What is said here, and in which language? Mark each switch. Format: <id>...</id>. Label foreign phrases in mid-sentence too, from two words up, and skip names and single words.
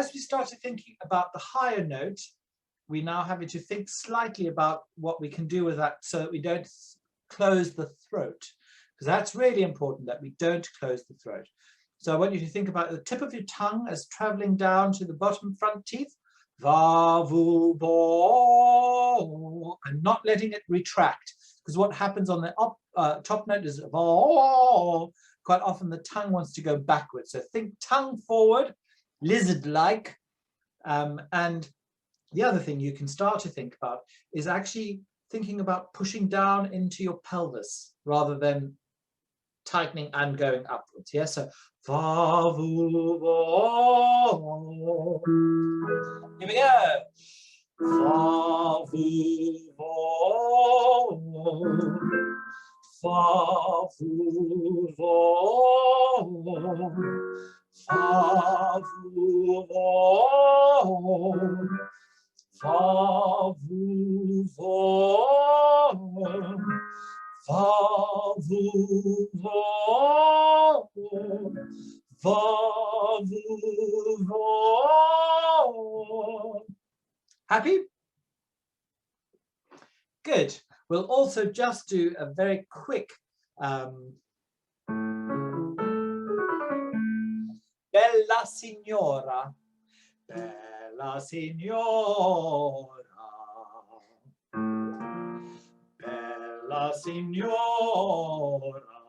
<en>started thinking about the higher note, we now have to think slightly about what we can do with that so that we don't close the throat, because that's really important that we don't close the throat. So I want you to think about the tip of your tongue as traveling down to the bottom front teeth, va, vu, bo, and not letting it retract, because what happens on the top note is va. Quite often the tongue wants to go backwards. So think tongue forward, lizard-like, and the other thing you can start to think about is actually thinking about pushing down into your pelvis rather than tightening and going upwards. Yes, so va, vu, vo. Here we go. Va, vu, vo. Va, vu, vo. Va, vu, vo. Va, vu, vo. Va, vu, vo. Va, vu, vo. Happy? Good. We'll also just do a very quick</en> <it>Bella signora, bella signora, bella signora,</it>